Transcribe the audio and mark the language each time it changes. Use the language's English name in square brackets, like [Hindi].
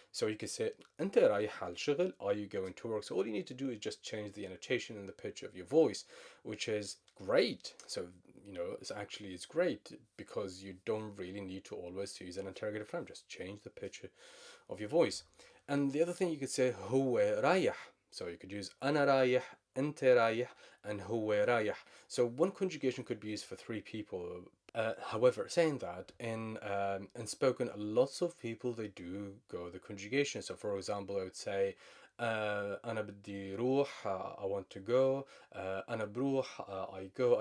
[English] So you could say [Arabic] أنت رايح على الشغل, [English] are you going to work? So all you need to do is just change the annotation and the pitch of your voice, which is great. So it's great because you don't really need to always use an interrogative form. Just change the pitch of your voice. And the other thing, you could say [Arabic] هو رايح. [English] So you could use [Arabic] أنا رايح, أنت رايح, and هو رايح. [English] So one conjugation could be used for 3 people. However, saying that, in spoken, lots of people they do go the conjugation. So for example, I would say [Arabic] أنا بدي روح, [English] I want to go. [Arabic] أنا بروح, [English] I go.